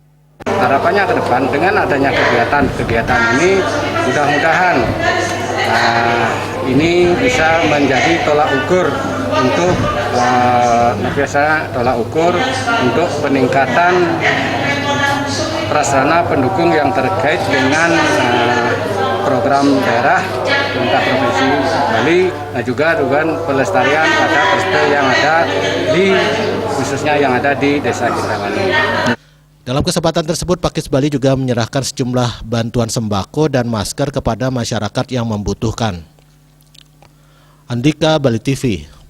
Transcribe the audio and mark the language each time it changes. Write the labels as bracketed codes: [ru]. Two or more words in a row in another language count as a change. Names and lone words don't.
[id] Harapannya ke depan dengan adanya kegiatan ini mudah-mudahan ini bisa menjadi tolak ukur untuk untuk peningkatan prasarana pendukung yang terkait dengan program daerah pemerintah Provinsi Bali dan juga dengan pelestarian adat dreste yang ada di khususnya yang ada di Desa Kintamani. Dalam kesempatan tersebut, Pakis Bali juga menyerahkan sejumlah bantuan sembako dan masker kepada masyarakat yang membutuhkan. Andika, Bali TV.